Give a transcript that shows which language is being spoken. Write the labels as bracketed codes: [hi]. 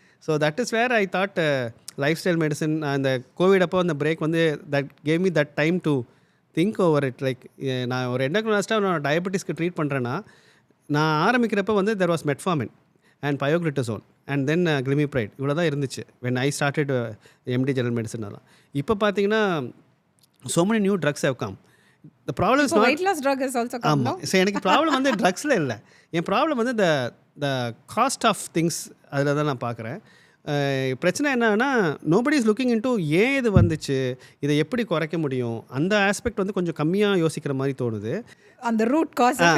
[en] So that is where I thought lifestyle medicine அந்த COVID அப்போ அந்த break வந்து that gave me that time to think over it. [ta] Like நான் ஒரு எண்டோக்ரைனாலஜிஸ்டாக நான் டயபெட்டிஸ்க்கு ட்ரீட் பண்ணுறேன்னா, நான் ஆரம்பிக்கிறப்ப வந்து [en] there was metformin and pioglitazone [ta] and then கிளிமிப்ரைட், இவ்வளோ தான் இருந்துச்சு [en] when I started MD [ta] general medicine. அதெல்லாம் இப்போ பார்த்தீங்கன்னா [en] so many new drugs have come. The problem is So not weight loss drug is also come, no? [ta] ஆமாம். ஸோ எனக்கு problem வந்து ட்ரக்ஸில் இல்லை, என் ப்ராப்ளம் வந்து த காஸ்ட் ஆஃப் திங்ஸ் அதில் தான் நான் பார்க்குறேன். பிரச்சனை என்னன்னா [en] nobody is looking into [ta] ஏன் இது வந்துச்சு, இதை எப்படி குறைக்க முடியும், அந்த ஆஸ்பெக்ட் வந்து கொஞ்சம் கம்மியாக யோசிக்கிற மாதிரி தோணுது. அந்த ரூட் காஸ்